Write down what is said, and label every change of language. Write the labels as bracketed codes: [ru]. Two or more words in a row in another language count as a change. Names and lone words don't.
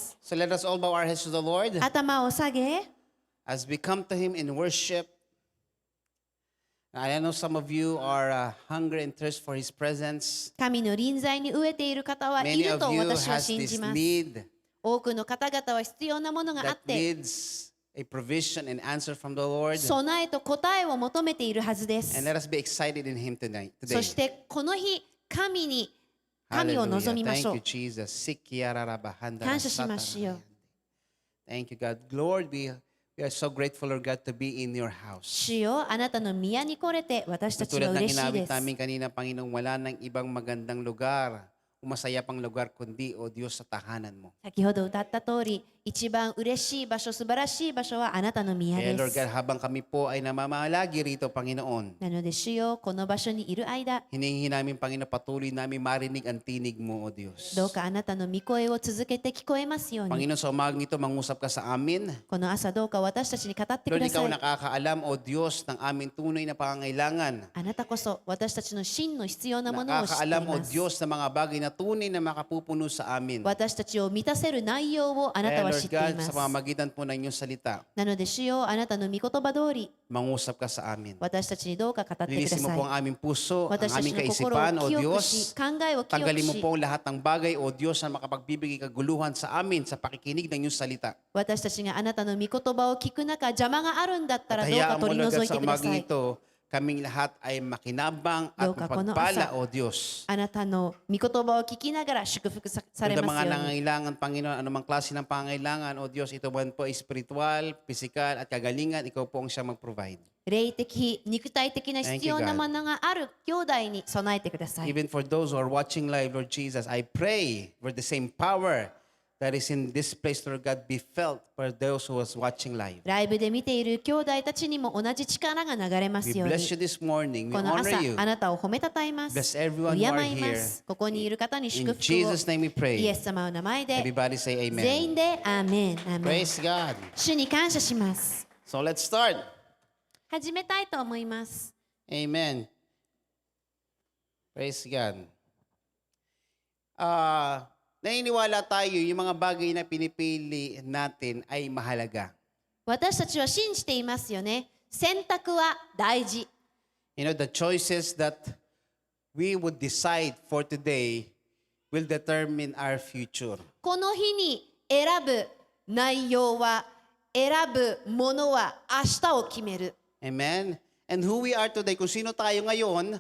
[en] So let us all bow our heads to the Lord [ja] 頭を下げ、 [en] as we come to Him in worship. I know some of you are hungry and thirst for His presence. [ja] 神の臨在に飢えている方はい [en] Many [ja] る [en] of [ja] と [en] you [ja] 私は [en] has [ja] 信 [en] this [ja] じます。 [en] need [ja] 多くの方々は必要なものがあっ [en] that [ja] て、 [en] needs a provision and answer from the Lord. [ja] 備えと答えを求めているはずで [en] And [ja] す。 [en] let us be excited in Him tonight. [ja] そ [en] Today. [ja] してこの日、神を望 [en] Hallelujah. [ja] みまし [en] Thank [ja] ょ [en] you, [ja] う。 [en] Jesus. [ja] 感謝しますよ。 [en] Thank you, God. Lord, we are so grateful, Lord God, to be in your house. [ja] 主よ、あなたの宮に来れて私たちは [tl] Tulad ng [ja] 嬉しい [tl] inawit [ja] です。 [tl] namin kanina, Panginoong, wala nang ibang magandang lugar, umasaya pang lugar, kundi, O Diyos, sa tahanan mo. [ja] 先ほど歌った通り、一番嬉しい場所、素晴らしい場所はあなたの宮 [tl] Kaya [ja] で [tl] Lord [ja] す。 [tl] God, habang kami po ay namamalagi rito, Panginoon, [ja] なので主よ、この場所にいる間、 [tl] hinihingi namin, Panginoon, patuloy namin marinig ang tinig mo, O Diyos. [ja] どうかあなたの御声を続けて聞こえますように。 [tl] Panginoon, sa umagang ito, mangusap ka sa amin. [ja] この朝どうか私たちに語ってく [tl] Lord, [ja] だ [tl] ikaw [ja] さい。 [tl] nakakaalam, O Diyos, ng aming tunay na pangangailangan. [ja] あなたこそ私たちの真の必要なものを知ってい [tl] Nakakaalam, O [ja] ます。 [tl] Diyos, ng mga bagay na tunay na makapupuno sa amin. [ja] 私たちを満たせる内容をあなた [tl] Kaya [ja] は [tl] Lord [ja] 知ってい [tl] God, [ja] ま [tl] sa [ja] す。 [tl] pamamagitan po ng inyong salita, [ja] なので主よ、あなたの御言葉通り、 [tl] mangusap ka sa amin. [ja] 私たちにどうか語ってくだ [tl] Linisin mo [ja] さ [tl] po [ja] い。 [tl] ang aming puso, ang [ja] 私たち [tl] aming [ja] の心を [tl] kaisipan, O [ja] 清く [tl] Diyos. [ja] し、考えを清く [tl] Tanggalin mo [ja] し、 [tl] po ang lahat ng bagay, O Diyos, na makapagbibigay kaguluhan sa amin sa pakikinig ng inyong salita. [ja] 私たちがあなたの御言葉を聞く中、邪魔があるんだったら [tl] At [ja] どうか [tl] hayaan mo, [ja] 取り [tl] Lord [ja] 除 [tl] God, [ja] い [tl] sa [ja] てくださ [tl] umagang [ja] い。 [tl] ito, kaming lahat ay makinabang at [ja] どうかこの [tl] mapagpala, [ja] 朝 [tl] O Diyos. [ja] あなたの御言葉を聞きながら祝福され [tl] Kung [ja] ます [tl] mga [ja] ように。 [tl] nangangailangan, Panginoon, anumang klase ng pangangailangan, O Diyos, ito man po ay [en] spiritual, physical, [tl] at kagalingan, ikaw po ang siyang mag-provide. [ja] 霊的、肉体的な必要なものがある兄弟に備えてください。 [en] Even for those who are watching live, Lord Jesus, I pray for the same power that is in this place, Lord God, be felt for those who was watching live. [ja] ライブで見ている兄弟たちにも同じ力が流れま [en] We [ja] すよう [en] bless you [ja] に。 [en] this morning. We [ja] この [en] honor [ja] 朝、 [en] you. [ja] あなたを褒めたたえます。 [en] Bless everyone [ja] 敬 [en] who are [ja] います。ここにいる方に祝 [en] In [ja] 福を。 [en] Jesus' name we [ja] イエ [en] pray. [ja] ス様の名前で、 [en] Everybody say [ja] 全 [en] amen. [ja] 員でアーメン。アーメン。 [en] Praise God. [ja] 主に感謝します。 [en] So let's start. [ja] 始めたいと思います。 [en] Amen. Praise God. [tl] Naniniwala tayo yung mga bagay na pinipili natin ay mahalaga. [ja] 私たちは信じていますよね。選択は大事。 [en] You know, the choices that we would decide for today will determine our future. [ja] この日に選ぶ内容は、選ぶものは明日を決める。 [en] Amen? And who we are today, [tl] kung sino tayo ngayon,